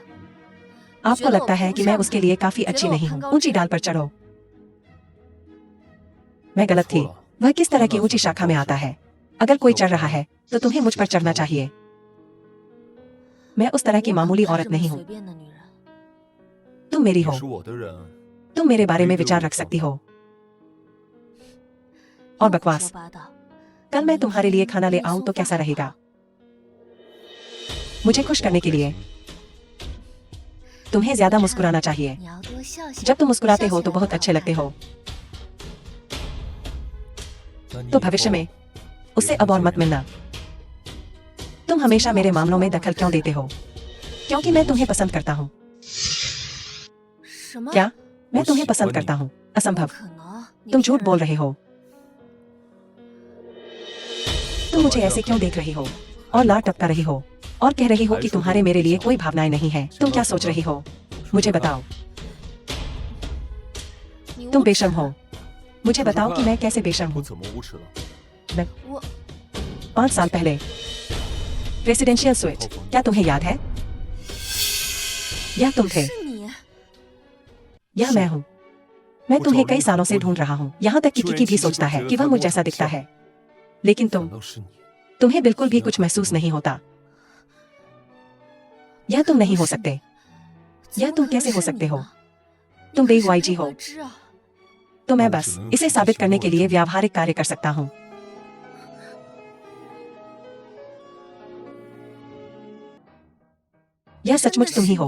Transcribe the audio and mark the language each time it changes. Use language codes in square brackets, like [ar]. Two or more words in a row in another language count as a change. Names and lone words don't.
[hi] आपको लगता है कि मैं उसके लिए काफी अच्छी नहीं हूँ? ऊंची डाल पर चढ़ो। मैं गलत थी। वह किस तरह की ऊंची शाखा में आता है? अगर कोई चढ़ रहा है तो तुम्हें मुझ पर चढ़ना चाहिए। मैं उस तरह की मामूली औरत नहीं हूँ। तुम मेरी [zh] 你 [hi] हो। [zh] 是我的人， [hi] तुम मेरे बारे में विचार रख सकती हो। और बकवास। कल मैं तुम्हारे लिए खाना ले आऊं तो कैसा रहेगा? मुझे खुश करने के लिए तुम्हें ज्यादा मुस्कुराना चाहिए। जब तुम मुस्कुराते हो तो बहुत अच्छे लगते हो। [zh] 那你 [hi] तो [zh] 以 [hi] भविष्य [zh] 后 [hi] में उससे अब और मत मिलना। तुम हमेशा मेरे मामलों में दखल क्यों देते हो? क्योंकि मैं तुम्हें पसंद करता हूँ। क्या? मैं तुम्हें पसंद करता हूँ? असंभव। तुम झूठ बोल रहे हो। तुम मुझे ऐसे क्यों देख रही हो और लार टपका रही हो और कह रही हो कि तुम्हारे मेरे लिए कोई भावनाएं नहीं है? तुम क्या सोच रही हो? मुझे बताओ। तुम बेशर्म हो। मुझे बताओ कि मैं कैसे बेशर्म [zh] 我 [hi] हूँ। [zh] 怎么无耻了？ [hi] 5 साल पहले [en] residential switch, [hi] क्या तुम्हें याद है? यह तुम थे। यह मैं हूँ। मैं तुम्हें कई सालों से ढूंढ रहा हूँ। यहाँ तक कि किकी भी सोचता है कि वह मुझ जैसा दिखता है, लेकिन [zh] 难道是你？ [hi] तुम्हें बिल्कुल भी कुछ महसूस नहीं होता। यह तुम नहीं हो सकते। यह तुम कैसे हो सकते हो? तुम बेहुआईजी हो। तो मैं बस इसे साबित करने के लिए व्यावहारिक कार्य कर सकता हूँ। यह सचमुच तुम ही हो।